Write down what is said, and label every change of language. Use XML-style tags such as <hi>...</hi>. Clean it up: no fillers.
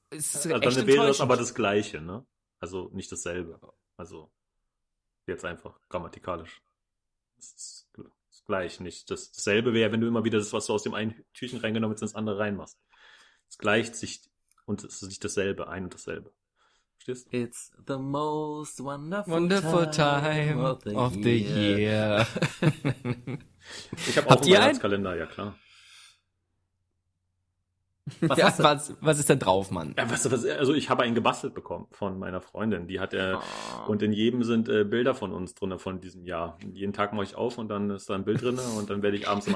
<de>also echt dann enttäuschend. Dann wäre das aber das Gleiche, ne? Also nicht dasselbe. Also jetzt einfach grammatikalisch. Das Gleiche nicht. Dasselbe wäre, wenn du immer wieder das, was du aus dem einen Türchen reingenommen hast, ins andere reinmachst. Es gleicht sich und es ist nicht dasselbe, ein und dasselbe.</de> <en>It's the most wonderful time of the year.</en> <de>Ich habe auch einen Weihnachtskalender, ja klar. Was ist denn drauf, Mann? Ja, also ich habe einen gebastelt bekommen von meiner Freundin. Die hat und in jedem sind Bilder von uns drin von diesem Jahr. Jeden Tag mache ich auf und dann ist da ein Bild drin und dann werde ich abends im</de>